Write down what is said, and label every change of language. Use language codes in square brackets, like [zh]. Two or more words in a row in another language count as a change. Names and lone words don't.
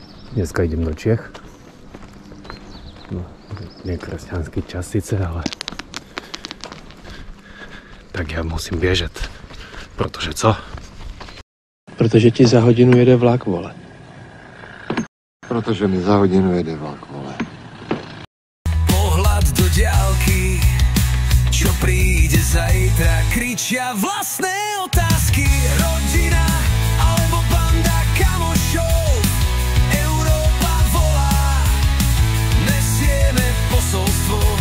[sk] Dneska idem do Čiech. No, nie kresťanský čas síce, ale tak ja musím biežet. [cs] Protože co? Protože ti za hodinu jede vlak, vole. Protože mi za hodinu jede vlak, vole. [sk] Pohľad do diaľky, čo príde zajtra, kričia vlastné otázky. Rodina alebo banda kamošov, Európa volá, nesieme posolstvo.